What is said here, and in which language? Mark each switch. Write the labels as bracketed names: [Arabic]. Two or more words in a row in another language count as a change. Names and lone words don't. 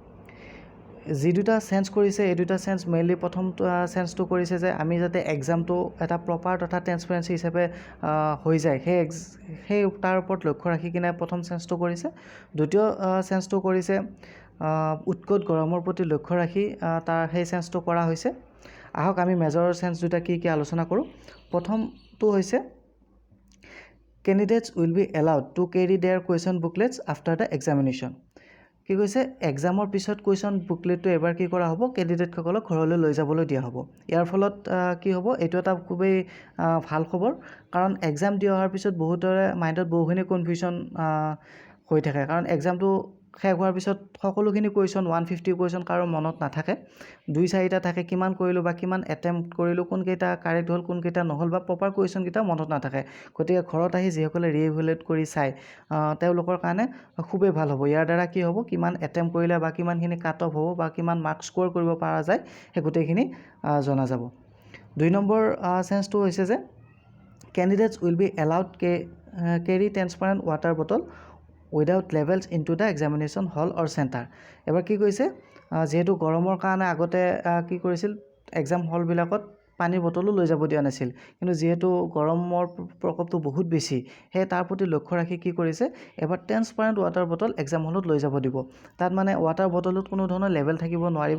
[Assamese] যি দুটা চেঞ্জ কৰিছে, এই দুটা [English] change mainly [Assamese] প্ৰথমটো চেঞ্জটো কৰিছে যে আমি যাতে এক্সামটো এটা প্ৰপাৰ তথা ট্ৰেন্সপাৰেঞ্চি হিচাপে হৈ যায়, সেই তাৰ ওপৰত লক্ষ্য ৰাখি কিনে প্ৰথম চেঞ্জটো কৰিছে। দ্বিতীয় চেঞ্জটো কৰিছে উৎকট গৰমৰ প্ৰতি লক্ষ্য ৰাখি সেই চেঞ্জটো কৰা হৈছে। আহক আমি [English] major change [Assamese] দুটা কি আলোচনা কৰোঁ। প্ৰথমটো হৈছে [English] candidates will be allowed to carry their question booklets after the examination। [Assamese] কি কৈছে, এক্সামৰ পিছত [English] question booklet [Assamese] এবাৰ কি কৰা হ'ব, কেণ্ডিডেটসকলক ঘৰলৈ লৈ যাবলৈ দিয়া হ'ব। ইয়াৰ ফলত কি হ'ব, এইটো এটা খুবেই ভাল খবৰ। কাৰণ এক্সাম দি অহাৰ পিছত বহুতৰে মাইণ্ডত বহুখিনি কনফিউশ্যন হৈ থাকে। কাৰণ এক্সামটো শেষ হোৱাৰ পিছত সকলোখিনি কুৱেশ্যন 150 কুৱেশ্যন কাৰো মনত নাথাকে, 2-4টা থাকে। কিমান কৰিলোঁ বা কিমান এটেম্প্ট কৰিলোঁ, কোনকেইটা কাৰেক্ট হ'ল, কোনকেইটা নহ'ল, বা [English] proper questions [Assamese] মনত নাথাকে। গতিকে ঘৰত আহি যিসকলে ৰিএভেলুৱেট কৰি চায়, তেওঁলোকৰ কাৰণে খুবেই ভাল হ'ব। ইয়াৰ দ্বাৰা কি হ'ব, কিমান এটেম্প্ট কৰিলে বা কিমানখিনি [English] cut off [Assamese] হ'ব বা কিমান [English] marks score [Assamese] কৰিব পৰা যায়, সেই গোটেইখিনি জনা যাব। 2 নম্বৰ চেঞ্জটো হৈছে যে [English] candidates will be allowed carry transparent water bottle without labels into the examination hall or center। [Assamese] এবাৰ কি কৈছে, যিহেতু গৰমৰ কাৰণে আগতে কি কৰিছিল, [English] exam halls [Assamese] পানীৰ বটলো লৈ যাব দিয়া নাছিল। কিন্তু যিহেতু গৰমৰ প্ৰকোপটো বহুত বেছি, সেয়ে তাৰ প্ৰতি লক্ষ্য ৰাখি কি কৰিছে, এবাৰ [English] transparent water bottle exam hall [Assamese] লৈ যাব দিব। তাত মানে [English] water bottle [Assamese] কোনো ধৰণৰ লেবেল থাকিব নোৱাৰিব।